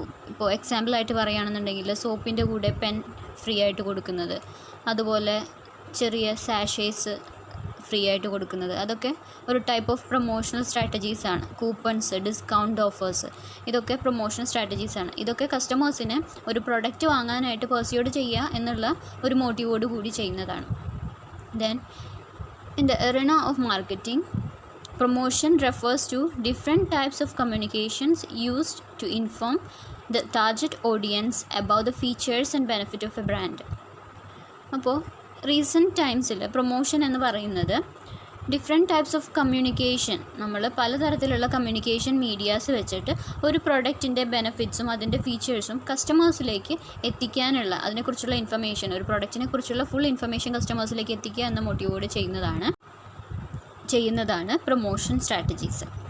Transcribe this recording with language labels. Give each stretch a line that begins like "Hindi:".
Malayalam: ഇപ്പോൾ എക്സാമ്പിളായിട്ട് പറയുകയാണെന്നുണ്ടെങ്കിൽ സോപ്പിൻ്റെ കൂടെ പെൻ ഫ്രീ ആയിട്ട് കൊടുക്കുന്നത്, അതുപോലെ ചെറിയ സാഷേസ് ഫ്രീ ആയിട്ട് കൊടുക്കുന്നത്, അതൊക്കെ ഒരു type of promotional സ്ട്രാറ്റജീസാണ്. Coupons, discount offers, ഇതൊക്കെ പ്രൊമോഷണൽ സ്ട്രാറ്റജീസാണ്. ഇതൊക്കെ കസ്റ്റമേഴ്സിനെ ഒരു പ്രൊഡക്റ്റ് വാങ്ങാനായിട്ട് പെർസ്യൂഡ് ചെയ്യുക എന്നുള്ള ഒരു മോട്ടീവോട് കൂടി ചെയ്യുന്നതാണ്.
English: Then in the arena of marketing, promotion refers to different types of communications used to inform the target audience about the features and benefit of a brand.
Malayalam: അപ്പോൾ റീസെൻറ്റ് ടൈംസിൽ പ്രൊമോഷൻ എന്ന് പറയുന്നത് ഡിഫറെൻറ്റ് ടൈപ്സ് ഓഫ് കമ്മ്യൂണിക്കേഷൻ, നമ്മൾ പലതരത്തിലുള്ള communication medias വെച്ചിട്ട് ഒരു പ്രൊഡക്റ്റിൻ്റെ ബെനഫിറ്റ്സും അതിൻ്റെ ഫീച്ചേഴ്സും കസ്റ്റമേഴ്സിലേക്ക് എത്തിക്കാനുള്ള, അതിനെക്കുറിച്ചുള്ള ഇൻഫർമേഷൻ, ഒരു പ്രൊഡക്റ്റിനെ കുറിച്ചുള്ള ഫുൾ ഇൻഫർമേഷൻ കസ്റ്റമേഴ്സിലേക്ക് എത്തിക്കുക എന്ന മോട്ടീവോട് ചെയ്യുന്നതാണ് പ്രൊമോഷൻ സ്ട്രാറ്റജീസ്.